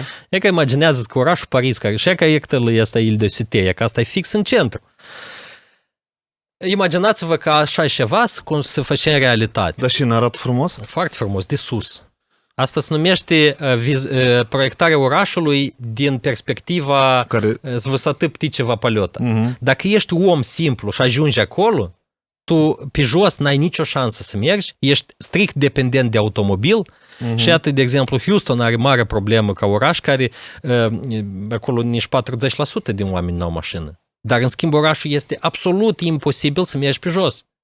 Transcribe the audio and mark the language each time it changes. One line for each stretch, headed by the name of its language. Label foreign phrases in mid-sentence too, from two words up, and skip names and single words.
Romanian: E că imaginează că orașul Paris, care și e că ectălă ăsta Ile de Cité, e că asta e fix în centru. Imaginați-vă că așa ceva se face în realitate. Dar și arată frumos? Foarte frumos, de sus. Asta se numește proiectarea orașului din perspectiva
Russian: с высоты птичьего полета.
Romanian: Dacă ești om simplu și ajungi acolo, tu pe jos n-ai nicio șansă să mergi, ești strict dependent de automobil și atât, de exemplu, Houston are mare problemă ca oraș care acolo nici 40% din oameni n-au mașină. Dar, în schimb, orașul este absolut imposibil să mergi pe jos.